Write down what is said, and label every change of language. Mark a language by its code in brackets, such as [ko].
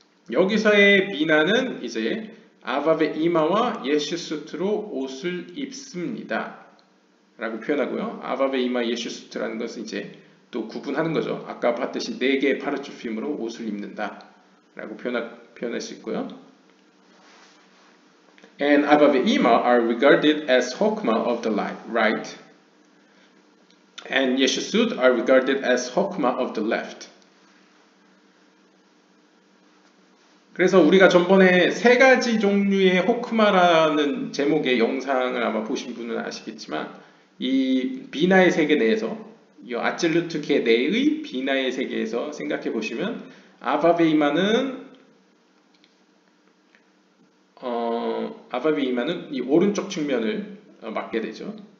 [ko] 여기서의 비나는 이제 아바베이마와 예슈수트로 옷을 입습니다. 라고 표현하고요. 아바베이마 예슈수트라는 것은 이제 또 구분하는 거죠. 아까 봤듯이 4개의 파르츠핌으로 옷을 입는다. 라고 표현할 수 있고요. [en] And 아바베이마 are regarded as hokma of the right. And 예슈숫 are regarded as hokma of the left. [ko] 그래서 우리가 전번에 3가지 종류의 호크마라는 제목의 영상을 아마 보신 분은 아시겠지만 이 비나의 세계 내에서 이 아찔루트계 내의 비나의 세계에서 생각해 보시면 아바베이마는 이 오른쪽 측면을 맡게 되죠.